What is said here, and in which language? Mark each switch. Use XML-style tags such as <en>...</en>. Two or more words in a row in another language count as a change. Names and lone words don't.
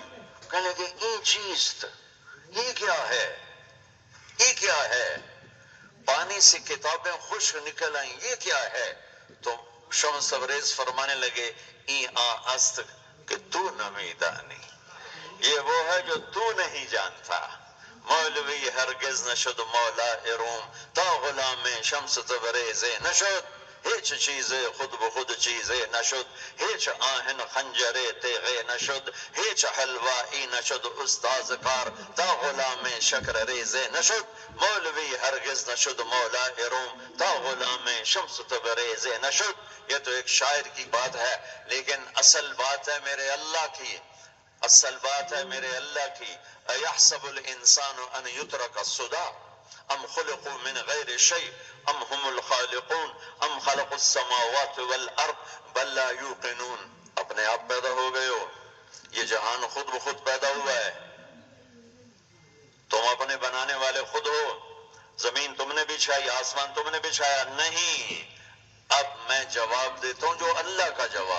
<ur>کہنے لگے</ur> <fa>این چیز،</fa> <ur>یہ کیا ہے، یہ کیا ہے. پانی سے کتابیں خشک نکل آئیں، یہ کیا ہے. تو شمس تبریز فرمانے لگے</ur> <fa>ایاں است کہ تو نمیدانی.</fa> <ur>یہ وہ ہے جو تو نہیں جانتا.</ur> <fa>مولوی ہرگز نشد مولا روم، تا غلام شمس تبریز نشد. ہیچ چیزیں خود بخود چیزیں نشد، ہیچ آہن خنجر تیغے نشد، ہیچ حلوائی نشد استاذ کار، تا غلام شکر ریزے نشد. مولوی ہرگز نشد مولا روم، تا غلام شمس تبریز نشد.</fa> <ur>یہ تو ایک شاعر کی بات ہے، لیکن اصل بات ہے میرے اللہ کی. اصل بات ہے میرے اللہ کی.</ur> <ar>ایحسب الانسان ان یترک سدی ام خلقوا من غیر شیء ام هم الخالقون ام خلقوا السماوات والارض بل لا یوقنون.</ar> <ur>اپنے آپ پیدا ہو گئے ہو، یہ جہان خود بخود پیدا ہوا ہے، تم اپنے بنانے والے خود ہو. زمین تم نے بچھائی، آسمان تم نے بچھایا نہیں. اب میں جواب دیتا ہوں جو اللہ کا جواب.</ur>